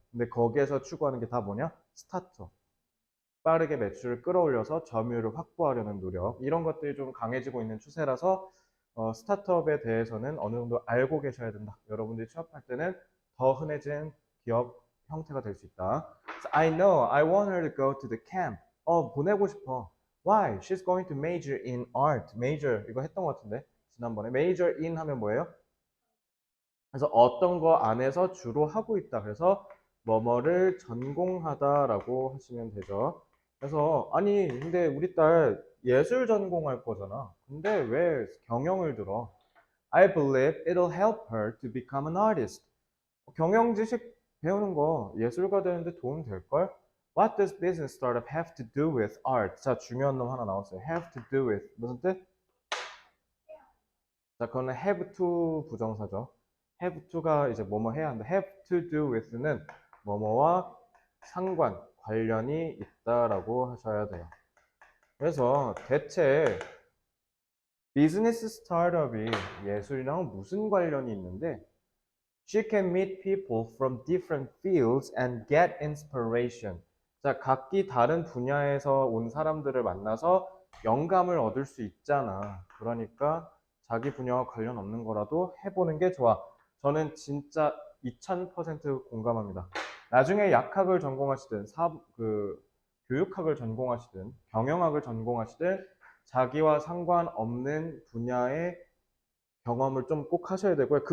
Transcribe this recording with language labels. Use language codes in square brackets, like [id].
[ko] 근데 거기에서 추구하는 게 다 뭐냐? 스타트업. 빠르게 매출을 끌어올려서 점유율을 확보하려는 노력, 이런 것들이 좀 강해지고 있는 추세라서 스타트업에 대해서는 어느 정도 알고 계셔야 된다. 여러분들이 취업할 때는 더 흔해진 기업 형태가 될 수 있다. [en] So, I know, I want her to go to the camp. [ko] 보내고 싶어. [en] Why? She's going to major in art. [ko] Major, 이거 했던 것 같은데 지난번에. Major in 하면 뭐예요? 그래서 어떤 거 안에서 주로 하고 있다. 그래서 뭐뭐를 전공하다라고 하시면 되죠. 그래서 아니 근데 우리 딸 예술 전공할 거잖아. 근데 왜 경영을 들어? [en] I believe it'll help her to become an artist. [ko] 경영 지식 배우는 거 예술가 되는데 도움 될걸? [en] What does business startup have to do with art? [ko] 자, 중요한 놈 하나 나왔어요. have to do with. 무슨 뜻? 자, 그거는 have to 부정사죠. have to가 이제 뭐뭐 해야 한다. have to do with는 뭐뭐와 상관, 관련이 있다라고 하셔야 돼요. 그래서 대체 비즈니스 스타트업이 예술이랑 무슨 관련이 있는데, [en] She can meet people from different fields and get inspiration. [ko] 자, 각기 다른 분야에서 온 사람들을 만나서 영감을 얻을 수 있잖아. 그러니까 자기 분야와 관련 없는 거라도 해보는 게 좋아. 저는 진짜 2000% 공감합니다. 나중에 약학을 전공하시든 교육학을 전공하시든 경영학을 전공하시든 자기와 상관없는 분야의 경험을 좀 꼭 하셔야 되고요.